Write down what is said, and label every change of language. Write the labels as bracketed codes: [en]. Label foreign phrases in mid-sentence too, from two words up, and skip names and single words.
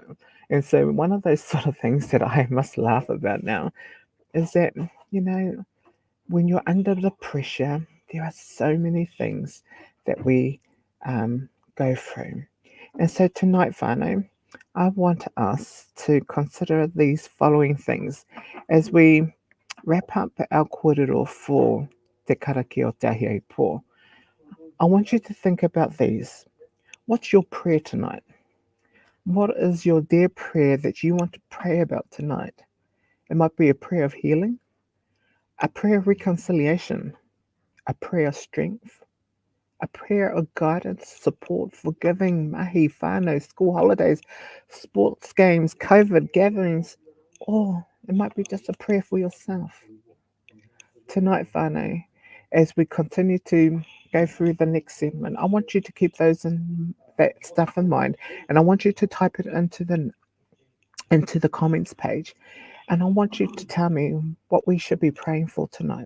[en] And so one of those sort of things that I must laugh about now is that, when you're under the pressure, there are so many things that we go through. And so tonight, whānau, I want us to consider these following things as we wrap up our kōrero for Te Karakia o Te Ahiahi pō. I want you to think about these. What's your prayer tonight? What is your dear prayer that you want to pray about tonight? It might be a prayer of healing, a prayer of reconciliation, a prayer of strength, a prayer of guidance, support, forgiving, [mi] mahi, whānau, [en] school holidays, sports games, COVID gatherings, or it might be just a prayer for yourself. Tonight, whānau, as we continue to go through the next segment, I want you to keep that stuff in mind, and I want you to type it into the comments page, and I want you to tell me what we should be praying for tonight.